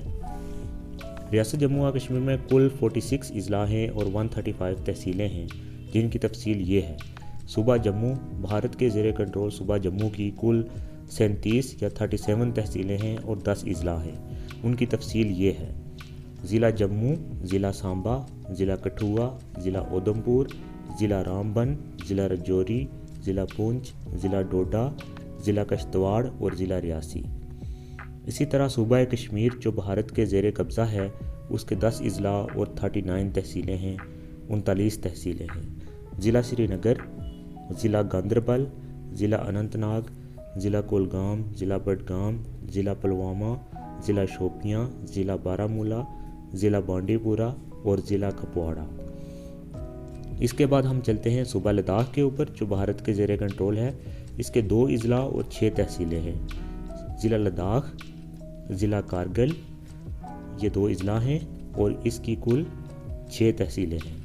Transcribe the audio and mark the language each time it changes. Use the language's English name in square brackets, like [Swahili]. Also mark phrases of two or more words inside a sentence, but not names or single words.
[Urdu] ریاست جموں و کشمیر میں کل 46 اضلاع ہیں اور 135 تحصیلیں ہیں، جن کی تفصیل یہ ہے۔ صوبہ جموں بھارت کے زیر کنٹرول صوبہ جموں کی کل 37 یا 37 تحصیلیں ہیں اور 10 اضلاع ہیں، ان کی تفصیل یہ ہے۔ ضلع جموں، ضلع سانبا، ضلع کٹھوعہ، ضلع اودھمپور، ضلع رامبن، ضلع رجوری، ضلع پونچھ، ضلع ڈوڈا، ضلع کشتواڑ اور ضلع ریاسی۔ اسی طرح صوبہ کشمیر جو بھارت کے زیر قبضہ ہے، اس کے 10 اضلاع اور 39 تحصیلیں ہیں، 39 تحصیلیں ہیں۔ ضلع سری نگر، ضلع گاندربل، ضلع اننت ناگ، ضلع کولگام، ضلع بڈگام، ضلع پلوامہ، ضلع شوپیاں، ضلع بارہمولہ، ضلع بانڈی پورہ اور ضلع کپواڑہ۔ اس کے بعد ہم چلتے ہیں صوبہ لداخ کے اوپر جو بھارت کے زیر کنٹرول ہے۔ اس کے 2 اضلاع اور 6 تحصیلیں ہیں۔ ضلع لداخ، ضلع کارگل، یہ 2 اضلاع ہیں اور اس کی کل 6 تحصیلیں ہیں۔